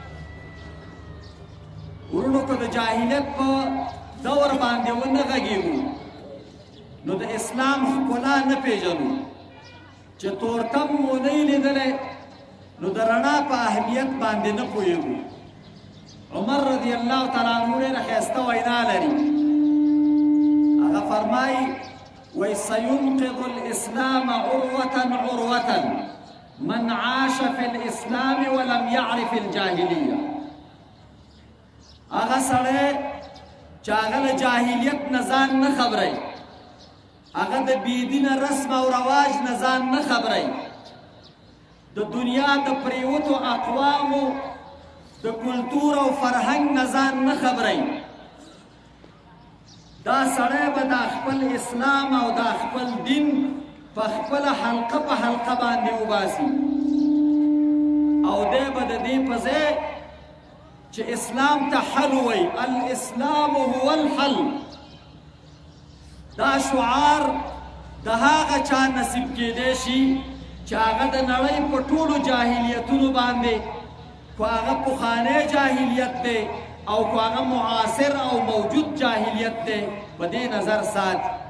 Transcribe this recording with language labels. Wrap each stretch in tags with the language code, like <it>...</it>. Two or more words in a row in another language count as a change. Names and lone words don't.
<ps>ورونو، که د جاهلیت په دور باندې ونه غږېږو نو د اسلام ښکلا نه پیژنو. چې تورتم مو نه یې لیدلی نو د رڼا په اهمیت باندې نه پوهېږو. عمر</ps> <ar>رضی الله تعالی عنه</ar> <ps>ډېره ښایسته وینا لري. هغه فرمایي</ps> <ar>وسينقض الإسلام عروة عروة من عاش في الإسلام ولم يعرف الجاهلية.</ar> <ps>هغه سړی چې هغه له جاهلیت نه ځان نه خبروي، هغه د بېدینه رسم او رواج نه ځان نه خبروي، د دنیا د پریوتو اقوامو د کلتور او فرهنګ نه ځان نه خبروي، دا سړی به دا خپل اسلام او دا خپل دین په خپله حلقه په حلقه باندې وباسي او دی به د دې په ځای چې اسلام ته حل وی،</ps> <ar>الاسلام هو الحل،</ar> <ps>دا شعار د هغه چا نصیب کېدی شي چې هغه د نړۍ په ټولو جاهلیتونو باندې خو هغه پخوانی جاهلیت دی او خو هغه معاصر او موجود جاهلیت دی په دې نظر ساتي.</ps>